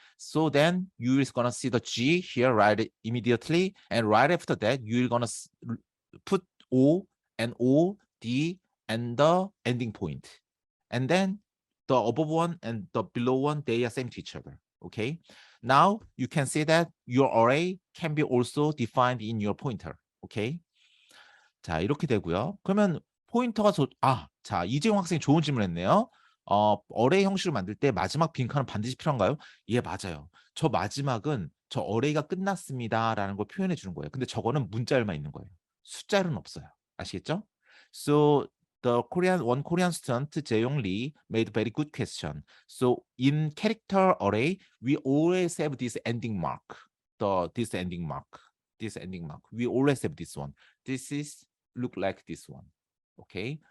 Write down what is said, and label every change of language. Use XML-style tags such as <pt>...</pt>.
<en>So then you is gonna see the G here right immediately, and right after that you're gonna put O and O, D, and the ending point, and then the above one and the below one they are same to each other. Okay. Now you can see that your array can be also defined in your pointer.</en> <ko>오케이. 자, 이렇게 되고요. 그러면 포인터가 자, 이재용 학생이 좋은 질문 했네요. 어레이 형식을 만들 때 마지막 빈칸은 반드시 필요한가요? 예, 맞아요. 저 마지막은 저 어레이가 끝났습니다라는 걸 표현해 주는 거예요. 근데 저거는 문자열만 있는 거예요. 숫자열은 없어요. 아시겠죠?</ko> <en>So the one Korean student, Jae-yong Lee, made very good question. So in character array, we always have this ending mark. This ending mark. This ending mark. We always have this one. This is look like this one. Okay.</en>